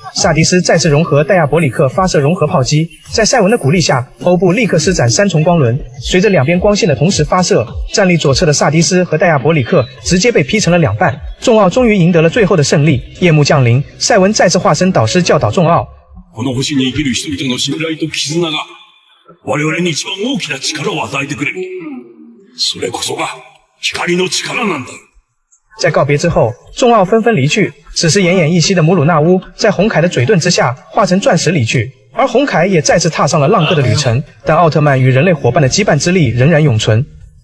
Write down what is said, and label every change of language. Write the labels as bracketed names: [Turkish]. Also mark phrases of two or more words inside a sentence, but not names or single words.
[Chinese] 萨迪斯再次融合戴亚伯里克发射融合炮击，在赛文的鼓励下，欧布立刻施展3重光轮。随着两边光线的同时发射，站立左侧的萨迪斯和戴亚伯里克直接被劈成了2半。众奥终于赢得了最后的胜利。夜幕降临，赛文再次化身导师教导众奥。 [Japanese] この星に生きる人々の信頼と絆が我々に一番大きな力を与えてくれる。それこそが光の力なんだ。 [Chinese] 在告别之后，众奥纷纷离去。此时奄奄一息的姆鲁纳乌在红凯的嘴遁之下化成钻石离去，而红凯也再次踏上了浪客的旅程。但奥特曼与人类伙伴的羁绊之力仍然永存。